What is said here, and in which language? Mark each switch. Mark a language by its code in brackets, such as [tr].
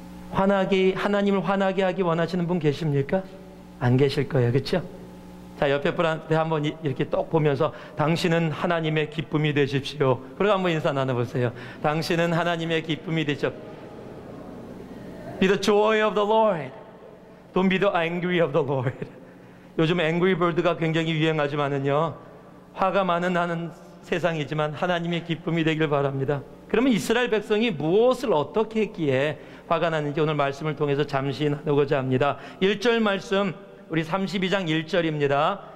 [ko] 하나님을 화나게 하기 원하시는 분 계십니까? 안 계실 거예요, 그렇죠? 자, 옆에 분한테 한번 이렇게 똑 보면서, 당신은 하나님의 기쁨이 되십시오. 그리고 한번 인사 나눠보세요. 당신은 하나님의 기쁨이 되십시오. [en] Be the joy of the Lord. Don't be the angry of the Lord. [ko] 요즘 앵그리 버드가 굉장히 유행하지만은요, 화가 많은 하는 세상이지만 하나님의 기쁨이 되길 바랍니다. 그러면 이스라엘 백성이 무엇을 어떻게 했기에 화가 나는지 오늘 말씀을 통해서 잠시 나누고자 합니다. 1절 말씀, 우리 32장 1절입니다.